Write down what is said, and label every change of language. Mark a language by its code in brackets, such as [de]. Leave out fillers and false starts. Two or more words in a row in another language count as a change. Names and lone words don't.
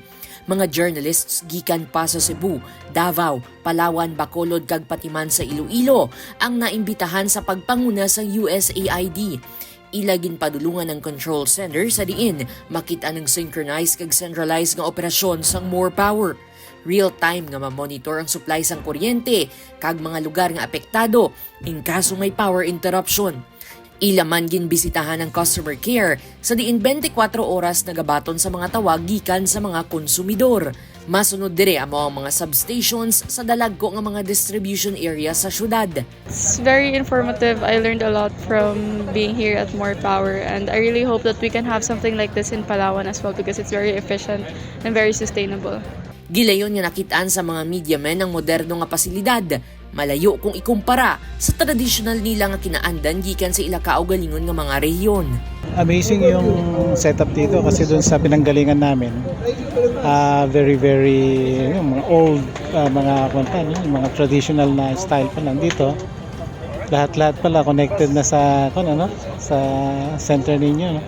[hil] Mga journalists gikan pa sa Cebu, Davao, Palawan, Bacolod kag Patiman sa Iloilo ang naimbitahan sa pagpanguna sa USAID. Ilagin padulungan ng control center sa diin makita ng synchronized kag centralized nga operasyon sang more power. Real-time nga ma-monitor ang supply sang kuryente kag mga lugar nga apektado in kaso may [en] power interruption. [hil] Ilaman ginbisitahan ng customer care sa diin 24 oras nagabaton sa mga tawag gikan sa mga konsumidor. Masunod dire amo ang mga substations sa dalagko nga mga [en] distribution area [hil] sa syudad. [en] It's very informative. I learned a lot from being here at More Power, and I really hope that we can have something like this in Palawan as well because it's very efficient and very sustainable. [hil] Gilayon nga nakitaan sa mga media men ang moderno nga pasilidad, malayo kung ikumpara sa traditional nila nga kinaandan gikan sa ila kaugalingon nga mga rehiyon. [tl] Amazing yung setup dito kasi doon sa pinanggalingan namin, very yung mga old mga traditional na style pa lang dito. Lahat-lahat pala connected na sa sa center ninyo, no?